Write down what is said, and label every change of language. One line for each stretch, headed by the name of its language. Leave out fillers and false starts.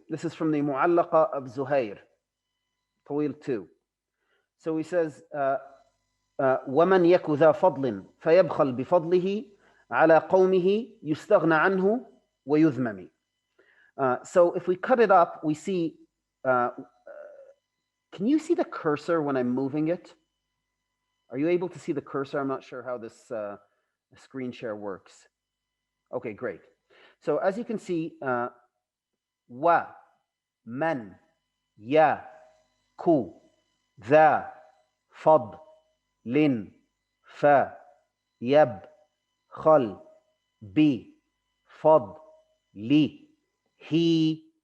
English: This is from the Mu'allaqa of Zuhair.
Arabic: طويل 2.
English: So he says,
Arabic: ومن يك ذا فضل فيبخل بفضله على قومه يستغنى عنه ويذمم.
English: So if we cut it up, we see, can you see the cursor when I'm moving it? Are you able to see the cursor? I'm not sure how this screen share works. Okay, great. So as you can see, wa, man, ya, ku,
Arabic: ذا, فض, لن,
English: fa, yab, khal, bi, fad, li, he.